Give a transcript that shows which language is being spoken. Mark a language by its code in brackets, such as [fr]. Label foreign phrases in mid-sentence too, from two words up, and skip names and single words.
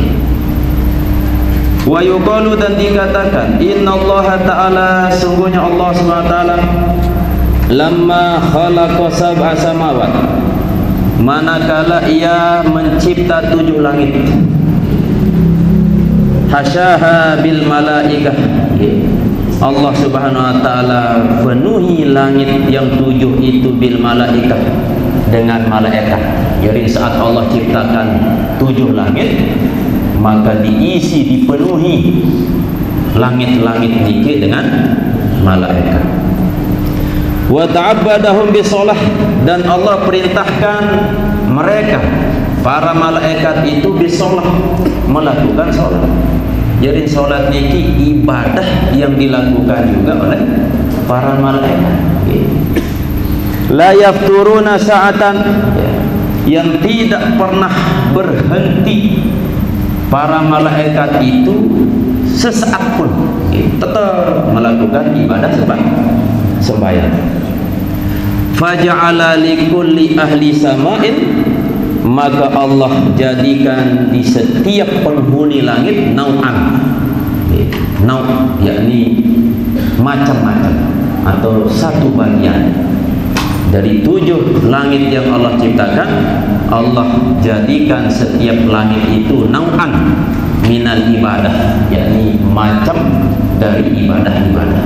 [ar] وَيُقَالُ, [id] dan dikatakan, [ar] إن الله تعالى, [id] sungguhnya Allah [ar] سبحانه وتعالى, لما خلق سبع سماوات, [id] manakala ia mencipta 7 langit, [ar] حشاها بالملائكة, [id] Allah [ar] سبحانه وتعالى [id] penuhi langit yang 7 itu [ar] بالملائكة, [id] dengan malaikat. Jadi saat Allah ciptakan 7 langit, maka diisi, dipenuhi langit-langit niki dengan malaikat. [ar] وتعبدهم بالصلاة, [id] dan Allah perintahkan mereka, para malaikat itu bisolah, melakukan solat. Jadi solat niki ibadah yang dilakukan juga oleh para malaikat. [ar] لا يفترون ساعة, [id] yang tidak pernah berhenti para malaikat itu sesaat pun, tetap melakukan ibadah sembahyang. [ar] فجعل لكل أهل سماء, [id] maka Allah jadikan di setiap penghuni langit nau'an, nau' yakni macam-macam atau satu bagian dari 7 langit yang Allah ciptakan. Allah jadikan setiap langit itu [ar] نوعا من العبادة, [id] yakni macam dari ibadah-ibadah.